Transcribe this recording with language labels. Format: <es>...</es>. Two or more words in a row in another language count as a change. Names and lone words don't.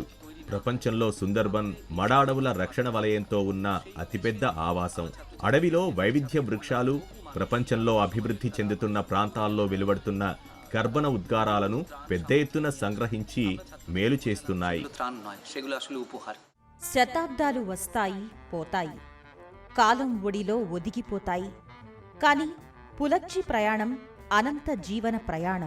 <te>ప్రపంచంలో సుందర్బన్ మడ అడవుల రక్షణ వలయంతో ఉన్న అతిపెద్ద ఆవాసం. అడవిలో వైవిధ్య వృక్షాలు ప్రపంచంలో అభివృద్ధి చెందుతున్న ప్రాంతాల్లో వెలువడుతున్న కర్బన ఉద్గారాలను పెద్ద ఎత్తున సంగ్రహించి మేలు చేస్తున్నాయి.</te> <bn>త్రాণ নয়, সেগুলো আসলে উপহার.</bn> <te>శతాబ్దాలు వస్తాయి పోతాయి, కాలం ఒడిలో ఒదిగిపోతాయి. కాని పులచ్చి ప్రయాణం అనంత జీవన ప్రయాణం.</te>